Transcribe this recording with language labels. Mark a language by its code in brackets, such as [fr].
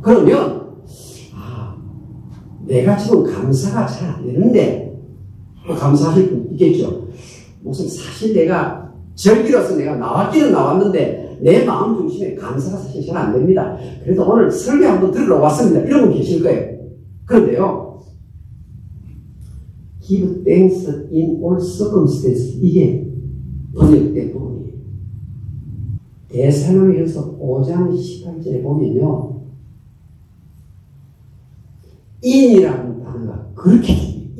[ko] 그러면 내가 지금 감사가 잘 안 되는데 감사하실 분 있겠죠. 무슨 사실 내가 절기로서 내가 나왔기는 나왔는데 내 마음 중심에 감사가 사실 잘 안 됩니다. 그래도 오늘 설교 한번 들으러 왔습니다. 이런 분 계실 거예요. 그런데요, [en] Give thanks in all circumstances, [ko] 이게 번역된 부분이에요. 데살로니가서 5장 18절에 보면요, in이라는 단어가 그렇게 중요해요.